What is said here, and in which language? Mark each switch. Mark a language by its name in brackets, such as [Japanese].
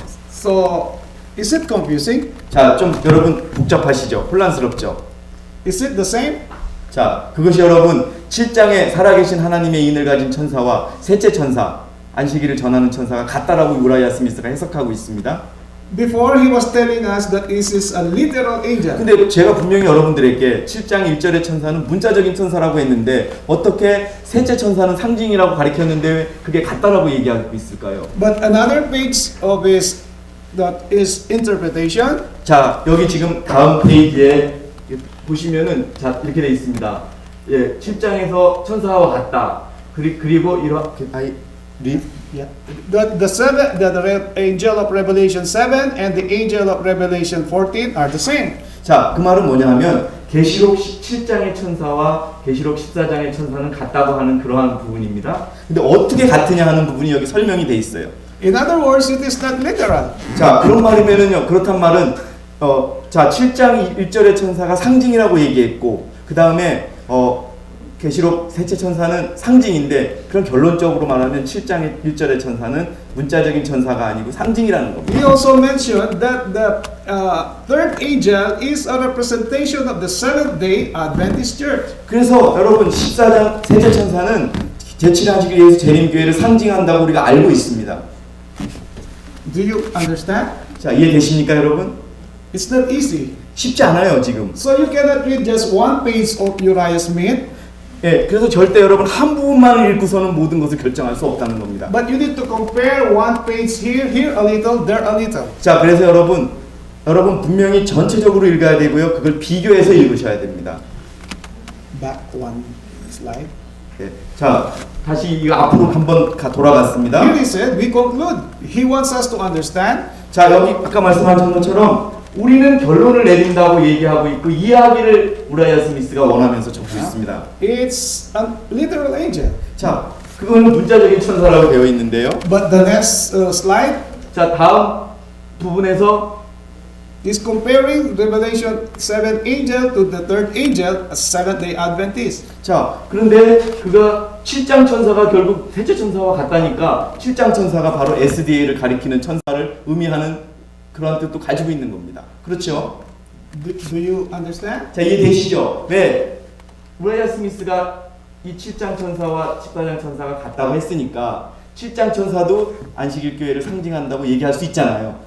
[English] So, is it confusing? [Korean] 자, 좀 여러분 복잡하시죠? 혼란스럽죠? [English] Is it the same? [Korean] 자, 그것이 여러분 7장에 살아계신 하나님의 인을 가진 천사와 셋째 천사, 안식일을 전하는 천사가 같다라고 우라이아 스미스가 해석하고 있습니다. [English] Before he was telling us that this is a literal angel. [Korean] 근데 제가 분명히 여러분들에게 7장 1절의 천사는 문자적인 천사라고 했는데 어떻게 셋째 천사는 상징이라고 가리켰는데 왜 그게 같다라고 얘기하고 있을까요? [English] But another page of his interpretation. [Korean] 자, 여기 지금 다음 페이지에 보시면은 자, 이렇게 돼 있습니다. 예, 7장에서 천사와 같다. 그리고 이렇게 [English] Yeah. The angel of Revelation 7 and the angel of Revelation 14 are the same. [Korean] 자, 그 말은 뭐냐 하면 계시록 7장의 천사와 계시록 14장의 천사는 같다고 하는 그러한 부분입니다. 근데 어떻게 같으냐 하는 부분이 여기 설명이 돼 있어요. [English] In other words, it is not literal. [Korean] 자, 그런 말이면은요. 그렇단 말은 자, 7장 1절의 천사가 상징이라고 얘기했고 그다음에 계시록 셋째 천사는 상징인데 그런 결론적으로 말하면 7장 1절의 천사는 문자적인 천사가 아니고 상징이라는 겁니다. [English] He also mentioned that the third angel is a representation of the Seventh-day Adventist Church. [Korean] 그래서 여러분 14장 셋째 천사는 제7안식일 예수 재림교회를 상징한다고 우리가 알고 있습니다. [English] Do you understand? [Korean] 자, 이해되십니까 여러분? [English] It's not easy. [Korean] 쉽지 않아요 지금. [English] So you cannot read just one page of Uriah Smith. [Korean] 예, 그래서 절대 여러분 한 부분만 읽고서는 모든 것을 결정할 수 없다는 겁니다. [English] But you need to compare one page here a little, there a little. [Korean] 자, 그래서 여러분 분명히 전체적으로 읽어야 되고요. 그걸 비교해서 읽으셔야 됩니다. [English] Back one slide. [Korean] 예, 자, 다시 이거 앞으로 한번 돌아갔습니다. [English] Here he said, we conclude. He wants us to understand. [Korean] 자, 여기 아까 말씀하신 것처럼 우리는 결론을 내린다고 얘기하고 있고 이야기를 우라이아 스미스가 원하면서 적고 있습니다. [English] It's a literal angel. [Korean] 자, 그거는 문자적인 천사라고 되어 있는데요. [English] But the next slide [Korean] 자, 다음 부분에서 [English] is comparing Revelation 7 angel to the third angel, a Seventh-day Adventist. [Korean] 자, 그런데 그가 7장 천사가 결국 셋째 천사와 같다니까 7장 천사가 바로 SDA를 가리키는 천사를 의미하는 그러한 뜻도 가지고 있는 겁니다. 그렇죠? [English] Do you understand? [Korean] 자, 이해되시죠? 왜? 우라이아 스미스가 이 7장 천사와 14장 천사가 같다고 했으니까 7장 천사도 안식일 교회를 상징한다고 얘기할 수 있잖아요.